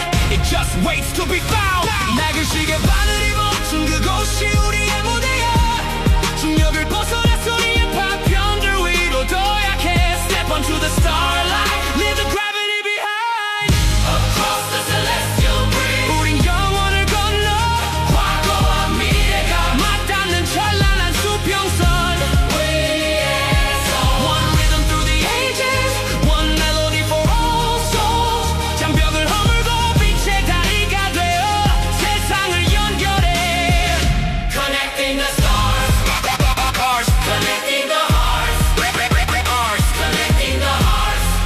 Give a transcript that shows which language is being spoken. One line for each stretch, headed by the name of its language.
English: It just waits to be found.
Korean: 낡은 시계 바늘이 멈춘 그곳이 우리의 무대야. 중력을 벗어나 소리의 파편들 위로 더 약해.
English: Step onto the starlight, leave the gravity behind. Across the celestial bridge,
Korean: 우린 영원을 건너. 과거와 미래가 맞닿는 찬란한 수평선 위에서.
English: One rhythm through the ages, one melody for all souls.
Korean: 장벽을 허물고 빛의 다리가 되어 세상을 연결해.
English: Connecting the stars, connecting the hearts, connecting the hearts.